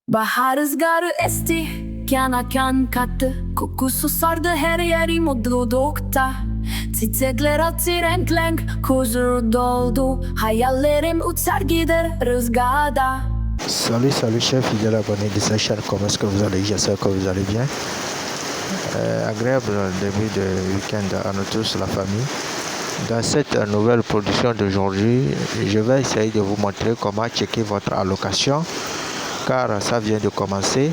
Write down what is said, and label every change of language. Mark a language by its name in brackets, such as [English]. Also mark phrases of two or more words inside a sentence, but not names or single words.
[Turkish] Bahar rüzgarı esti, kana kan kattı. Kokusu sardı her yeri mutlulukta. Çiçekler açtı renk renk, huzur doldu. Hayallerim uçar gider rüzgarda. [French] Salut chers fidèles abonnés de cette chaîne, comment est-ce que vous allez? J'espère que vous allez bien. Agréable début de week-end à nous tous, la famille. Dans cette nouvelle production d'aujourd'hui, je vais essayer de vous montrer comment checker votre allocation, car ça vient de commencer.